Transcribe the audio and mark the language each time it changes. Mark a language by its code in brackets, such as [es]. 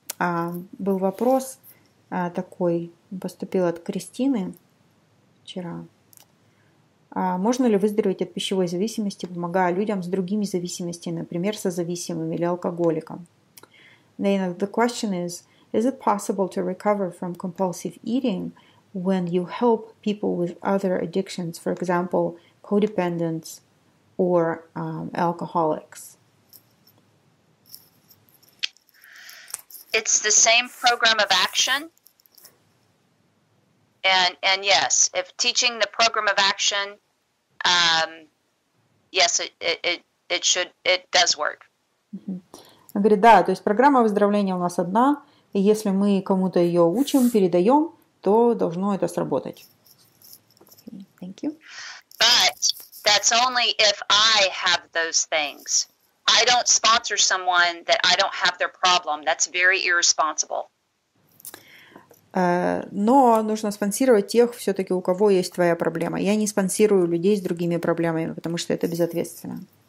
[ru] Был вопрос такой, поступил от Кристины вчера. Можно ли выздороветь от пищевой зависимости, помогая людям с другими зависимостями, например, созависимым или алкоголиком? [en] Then the question is it possible to recover from compulsive eating when you help people with other addictions, for example, codependents or alcoholics? It's the same program of action. And yes, if teaching the program of action, yes, it does work. [ru] Он говорит, да, то есть программа выздоровления у нас одна, и если мы кому-то ее учим, передаем, то должно это сработать. [en] Okay, thank you. But that's only if I have those things. I don't sponsor someone that I don't have their problem. That's very irresponsible. [ru] Но нужно спонсировать тех, все-таки у кого есть твоя проблема. Я не спонсирую людей с другими проблемами, потому что это безответственно.